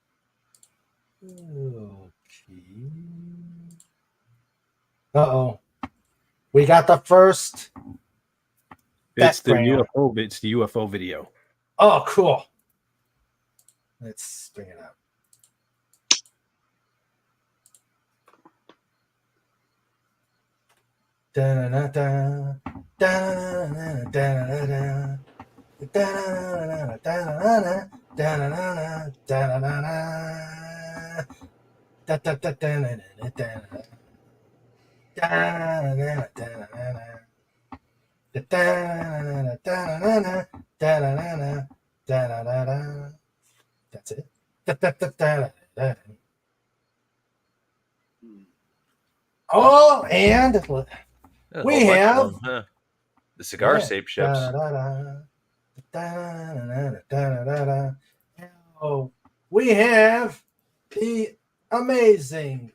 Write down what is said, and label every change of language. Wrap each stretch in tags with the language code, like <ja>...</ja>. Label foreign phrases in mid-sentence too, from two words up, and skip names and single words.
<en>Okay. Uh-oh. We got the first. It's the background. UFO. It's the UFO video. Oh, cool. Let's bring it up. Da-na-na-da, da-na-na-na, da-na-na-na, da-na-na-na, da-na-na-na, da-na-na-na, da-na-na-na, da-da-da-da-na-na, da-na-na, da-na-na-na, da-na-na-na, da-da-na-na, da-na-na-na, da-na-na-na, da-na-na-na. That's it. Da-da-da-da-da-da. Oh, and A whole we bunch of have them, huh? The cigar shaped ships. Oh, we have the amazing.</en>